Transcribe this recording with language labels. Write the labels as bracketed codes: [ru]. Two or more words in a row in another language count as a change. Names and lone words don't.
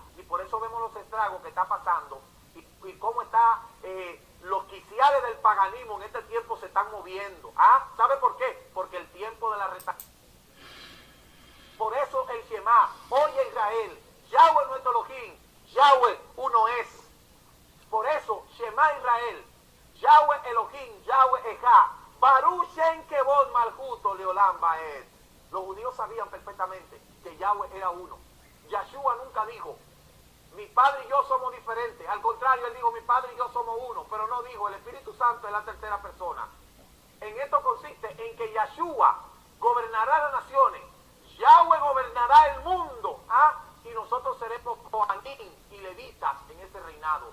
[es] Y por eso vemos los estragos que está pasando y cómo está los quiciales del paganismo en este tiempo se están moviendo. ¿Sabe por qué? Porque el tiempo de la restauración. Por eso el Shema: oye Israel, Yahweh nuestro Elohim, Yahweh uno es. Por eso, [he] שמע ישראל, יהוה אלוהים, יהוה אחד, ברוך שם כבוד מלכותו לעולם ועד. [es] Los judíos sabían perfectamente que Yahweh era uno. Yahshua nunca dijo: mi padre y yo somos diferentes. Al contrario, él dijo: mi padre y yo somos uno. Pero no dijo: el Espíritu Santo es la tercera persona. En esto consiste en que Yahshua gobernará las naciones, Yahweh gobernará el mundo, y nosotros seremos Kohanim y levitas en ese reinado.